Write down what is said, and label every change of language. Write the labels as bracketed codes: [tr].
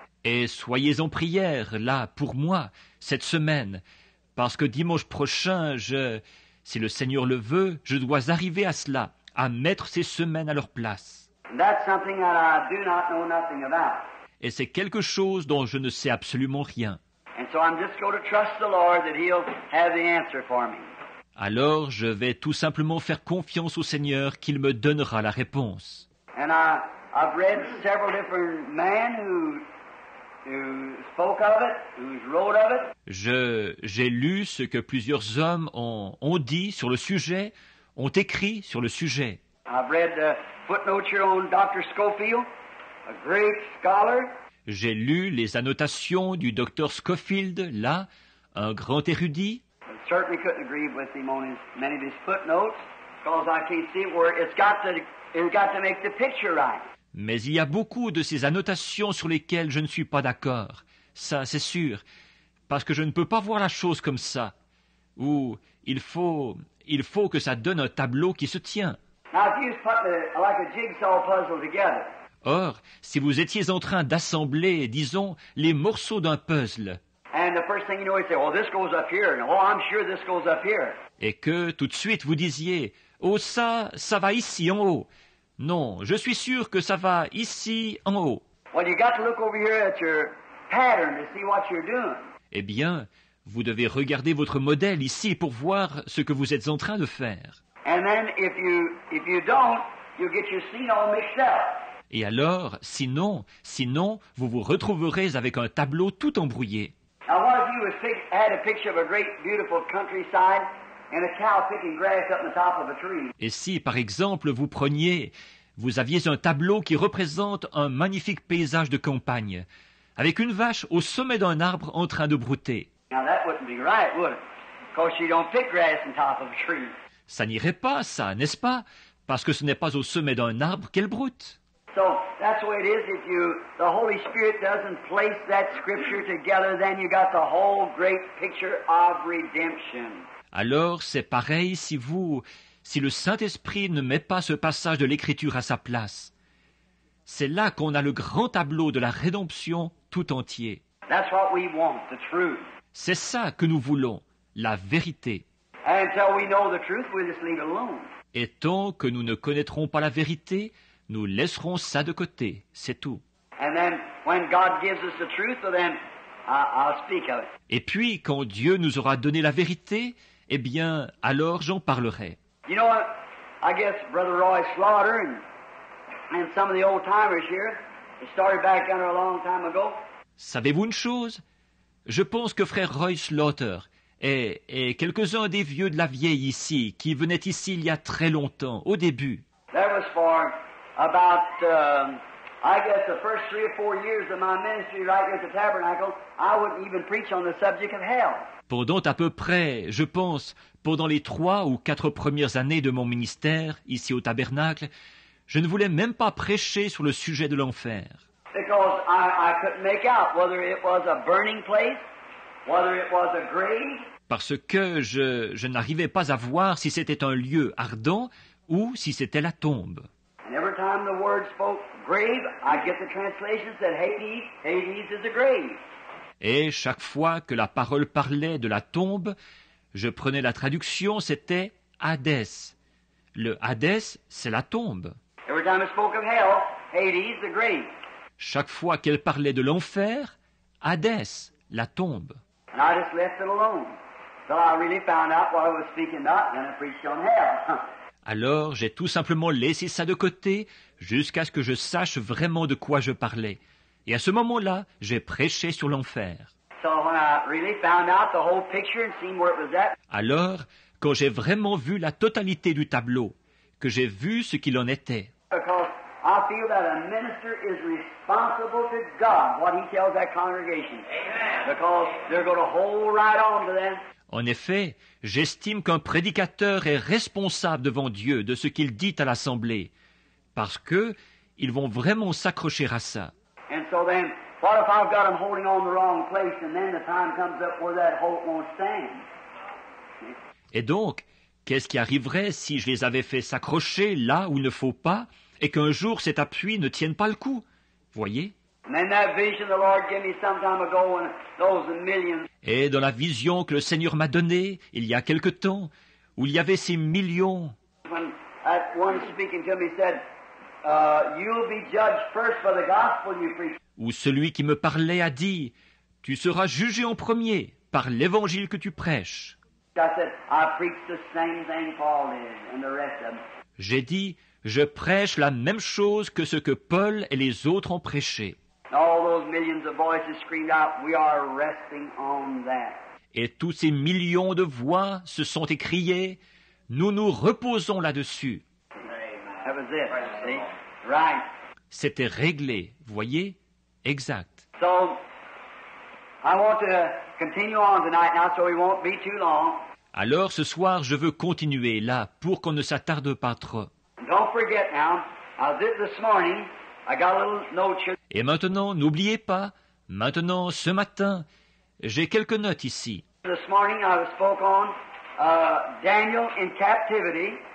[fr] Et soyez en prière, là, pour moi, cette semaine, parce que dimanche prochain, si le Seigneur le veut, je dois arriver à cela, à mettre ces semaines à leur place. [en] And that's something that I do not know nothing about. [fr] Et c'est quelque chose dont je ne sais absolument rien. [en] And so I'm just going to trust the Lord that He'll have the answer for me. [fr] Alors je vais tout simplement faire confiance au Seigneur qu'il me donnera la réponse. [en] And I've read several different men who spoke of it, who wrote of it. [fr] J'ai lu ce que plusieurs hommes ont dit sur le sujet, ont écrit sur le sujet. [en] I've read the footnotes here on Dr. Scofield, a great scholar. [fr] J'ai lu les annotations du docteur Scofield, là, un grand érudit. [en] I certainly couldn't agree with him on many of his footnotes, because I can't see where it's got to make the picture right. [fr] Mais il y a beaucoup de ces annotations sur lesquelles je ne suis pas d'accord. Ça, c'est sûr. Parce que je ne peux pas voir la chose comme ça. Ou il faut que ça donne un tableau qui se tient. [en] Now, if you put like a jigsaw puzzle together, [fr] Or, si vous étiez en train d'assembler, disons, les morceaux d'un puzzle, [en] and the first thing you know, you say, "Oh, this goes up here," and "Oh, I'm sure this goes up here." [fr] et que tout de suite vous disiez « Oh, ça va ici en haut. Non, je suis sûr que ça va ici en haut. [en] Well, you got to look over here at your pattern to see what you're doing. » [fr] Eh bien, vous devez regarder votre modèle ici pour voir ce que vous êtes en train de faire. [en] And then if you don't, you'll get your scene all mixed up. [fr] Et alors, sinon, vous vous retrouverez avec un tableau tout embrouillé. [en] Now, what if you had a picture of a great, beautiful countryside and a cow picking grass up on the top of a tree? [fr] Et si, par exemple, vous aviez un tableau qui représente un magnifique paysage de campagne, avec une vache au sommet d'un arbre en train de brouter. [en] Now, that wouldn't be right, would it? Because you don't pick grass on top of a tree. [fr] Ça n'irait pas, ça, n'est-ce pas? Parce que ce n'est pas au sommet d'un arbre qu'elle broute. [en] So that's the way it is. If the Holy Spirit doesn't place that scripture together, then you got the whole great picture of redemption. [fr] Alors, c'est pareil si le Saint-Esprit ne met pas ce passage de l'Écriture à sa place. C'est là qu'on a le grand tableau de la rédemption tout entier. [en] That's what we want, the truth. [fr] C'est ça que nous voulons, la vérité. [en] And until we know the truth, we'll just leave it alone. [fr] Et tant que nous ne connaîtrons pas la vérité, nous laisserons ça de côté, c'est tout. [en] And then when God gives us the truth, well, then I'll speak of it. [fr] Et puis, quand Dieu nous aura donné la vérité, eh bien, alors j'en parlerai. [en] You know what? I guess Brother Roy Slaughter and some of the old timers here, they started back yonder a long time ago. [fr] Savez-vous une chose? Je pense que frère Roy Slaughter et quelques-uns des vieux de la vieille ici, qui venaient ici il y a très longtemps, au début, [en] That was for about, I guess, the first 3 or 4 years of my ministry right here at the Tabernacle. I wouldn't even preach on the subject of hell. [fr] pendant à peu près, je pense, pendant les 3 ou 4 premières années de mon ministère, ici au Tabernacle, je ne voulais même pas prêcher sur le sujet de l'enfer. [en] Because I couldn't make out whether it was a burning place, whether it was a grave. [fr] Parce que je n'arrivais pas à voir si c'était un lieu ardent ou si c'était la tombe. [en] And every time the word spoke grave, I'd get the translation that said Hades, Hades is a grave. [fr] Et chaque fois que la parole parlait de la tombe, je prenais la traduction, c'était Hadès. Le Hadès, c'est la tombe. [en] Every time it spoke of hell, Hades, the grave. [fr] Chaque fois qu'elle parlait de l'enfer, Hadès, la tombe. [en] And I just left it alone. Till I really found out what I was speaking about, and then I preached on hell. [fr] Alors j'ai tout simplement laissé ça de côté jusqu'à ce que je sache vraiment de quoi je parlais. Et à ce moment-là, j'ai prêché sur l'enfer. [en] So when I really found out the whole picture and seen where it was at, [fr] Alors, quand j'ai vraiment vu la totalité du tableau, que j'ai vu ce qu'il en était, [en] because I feel that a minister is responsible to God, what he tells that congregation. Amen. Because they're going to hold right on to them. [fr] en effet, j'estime qu'un prédicateur est responsable devant Dieu de ce qu'il dit à l'assemblée, parce que ils vont vraiment s'accrocher à ça. [en] And so then, what if I've got them holding on the wrong place, and then the time comes up where that hope won't stand? [fr] Et donc, qu'est-ce qui arriverait si je les avais fait s'accrocher là où il ne faut pas, et qu'un jour cet appui ne tienne pas le coup? Voyez? [en] And then that vision the Lord gave me some time ago, when those millions. [fr] Et dans la vision que le Seigneur m'a donnée, il y a quelque temps, où il y avait ces millions, [en] When that one speaking to me said, "You'll be judged first for the gospel you preach." [fr] où celui qui me parlait a dit, Tu seras jugé en premier par l'évangile que tu prêches. [en] I said, I preach the same thing Paul did and the rest of them. [fr] J'ai dit, je prêche la même chose que ce que Paul et les autres ont prêché. [en] All those millions of voices screamed out, we are resting on that. [fr] Et tous ces millions de voix se sont écriées, nous nous reposons là-dessus. [en] That was it. See? Right. [fr] C'était réglé, voyez? Exact. [en] So, I want to continue on tonight now so we won't be too long. [fr] Alors ce soir, je veux continuer là pour qu'on ne s'attarde pas trop. [en] Don't forget now, this morning, I got a little note here. [fr] Et maintenant, n'oubliez pas, maintenant, ce matin, j'ai quelques notes ici. [en] This morning I spoke on Daniel in captivity.